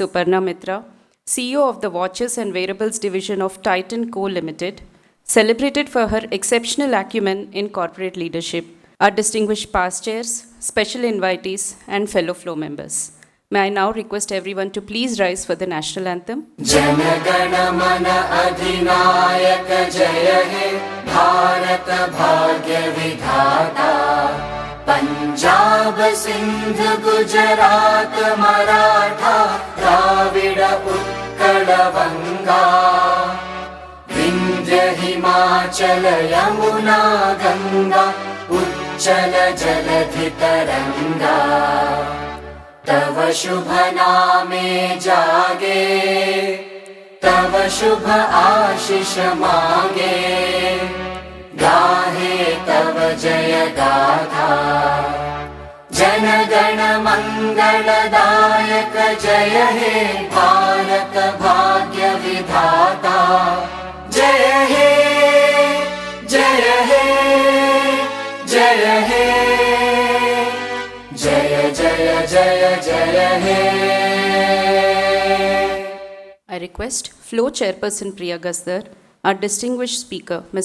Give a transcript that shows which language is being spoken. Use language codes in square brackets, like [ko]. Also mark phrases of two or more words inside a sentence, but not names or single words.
[en] Suparna Mitra, CEO of the Watches and Wearables Division of Titan Co. Limited, celebrated for her exceptional acumen in corporate leadership, our distinguished past chairs, special invitees, and fellow FLO members. May I now request everyone to please rise for the national anthem. [bn] জন গণ মন অধিনায়ক জয় হে ভারত ভাগ্য বিধাতা পাঞ্জাব সিন্ধু গুজরাট মারাঠা দ্রাবিড় উৎকল বঙ্গ বিন্ধ্য হিমাচল যমুনা গঙ্গা উচ্ছল জলধি তরঙ্গ তব শুভ নামে জাগে তব শুভ আশিস মাগে গাহে তব জয় গাথা জন গণ মঙ্গলদায়ক জয় হে ভারত ভাগ্য বিধাতা জয় হে জয় হে জয় হে জয় জয় জয় জয় হে [en] I request FLO Chairperson Priya Gazdar, our distinguished speaker Ms.